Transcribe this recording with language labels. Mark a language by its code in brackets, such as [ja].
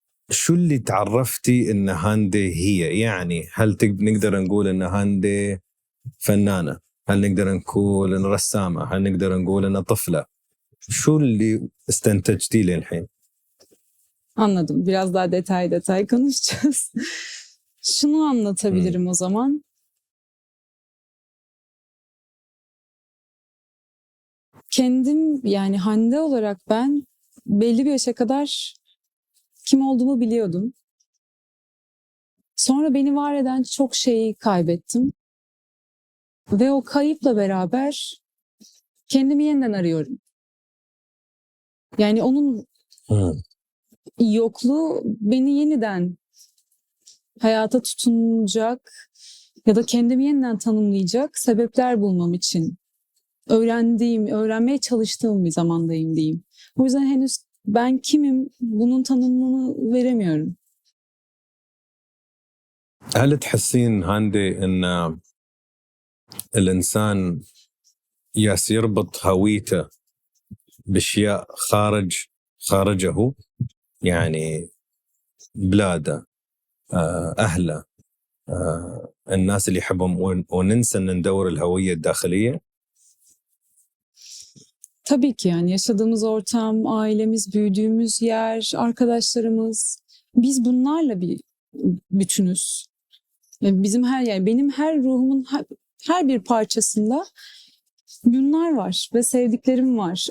[ar] شو اللي تعرفتي إن هاندي هي؟ يعني هل نقدر نقول إن هاندي فنانة؟ هل نقدر نقول إن رسامة؟ هل نقدر نقول إن طفلة؟ شو اللي استنتجتي للحين؟ [tr] Anladım. Biraz daha detay konuşacağız. Şunu anlatabilirim o zaman. Kendim, yani Hande olarak ben belli bir yaşa kadar kim olduğumu biliyordum. Sonra beni var eden çok şeyi kaybettim. Ve o kayıpla beraber kendimi yeniden arıyorum. Yani onun yokluğu beni yeniden hayata tutunacak ya da kendimi yeniden tanımlayacak sebepler bulmam için öğrenmeye çalıştığım bir zamandayım diyeyim. O yüzden henüz ben kimim bunun tanımını veremiyorum. [ar] هل تحسين هاندي إن الإنسان يربط هويته بأشياء خارجه؟ يعني بلاده، أهله، الناس اللي يحبهم وننسى أن ندور الهوية الداخلية؟ [tr] Tabii ki, yani yaşadığımız ortam, ailemiz, büyüdüğümüz yer, arkadaşlarımız, biz bunlarla bir bütünüz. Yani benim her ruhumun her bir parçasında bunlar var ve sevdiklerim var.